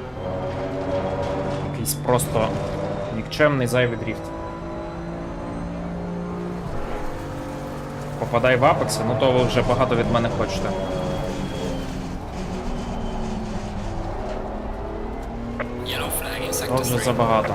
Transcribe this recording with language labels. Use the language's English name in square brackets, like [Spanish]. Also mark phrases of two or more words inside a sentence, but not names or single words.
[Ukrainian] Якийсь просто нікчемний зайвий дріфт. попадай в апекси, ну то ви вже багато від мене хочете. [English] Yellow flag in [Ukrainian] То [English] sector [Ukrainian] вже [English] 3. [Ukrainian] забагато.